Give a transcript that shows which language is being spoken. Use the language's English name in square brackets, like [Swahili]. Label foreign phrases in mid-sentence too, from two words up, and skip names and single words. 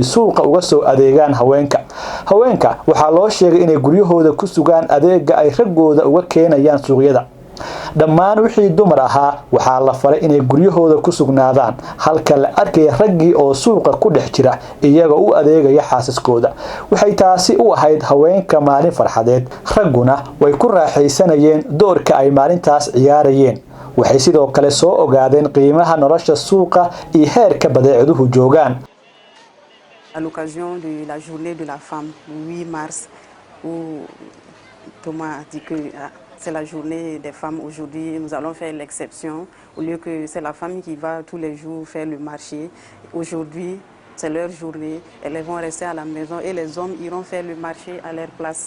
[Somali] suuqa uga soo adeegaan haweenka waxaa loo sheegay inay guryahooda ku sugaan adeega ay raggooda uga keenayaan suuqyada dhammaan wixii dumar ahaa waxaa la faray inay guryahooda ku sugnaadaan halka la arkay raggii oo suuqa ku dhex jira iyaga u adeegaya xaasaskooda waxay taasi u ahayd haweenka maalin farxadeed ragguna way ku raaxaysanayeen doorka ay maalintaas ciyaarayeen waxay sidoo kale soo ogaadeen qiimaha nolosha suuqa iyo heerka badeecaduhu joogaan. [French] À l'occasion de la journée de la femme, le 8 mars, où Thomas a dit que c'est la journée des femmes aujourd'hui, nous allons faire l'exception. Au lieu que c'est la femme qui va tous les jours faire le marché, aujourd'hui c'est leur journée, elles vont rester à la maison et les hommes iront faire le marché à leur place.